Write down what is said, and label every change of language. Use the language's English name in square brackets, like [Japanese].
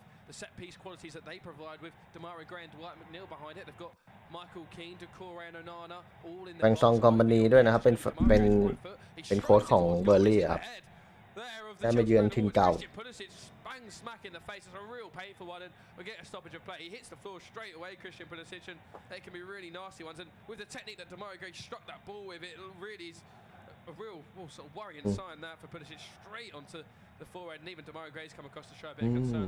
[English] The set piece qualities that they provide with Demario Gray and Dwight McNeil behind it. They've got Michael Keane, Doucouré and Onana all in the [Thai] แบงซองคอมพานีด้วยนะครับเป็นโค้ชของเบอร์ลี่ครับได้มาเยือนทีมเก่า [English] Bang smack in the face. It's a real painful one, and we get a stoppage of play. He hits the floor straight away, Christian Pulisic, and they can be really nasty ones. And with the technique that Demario Gray struck that ball with, it really is a real sort of worrying sign that for Pulisic straight onto the forehead, and even Demario Gray's come across to show a bit of concern.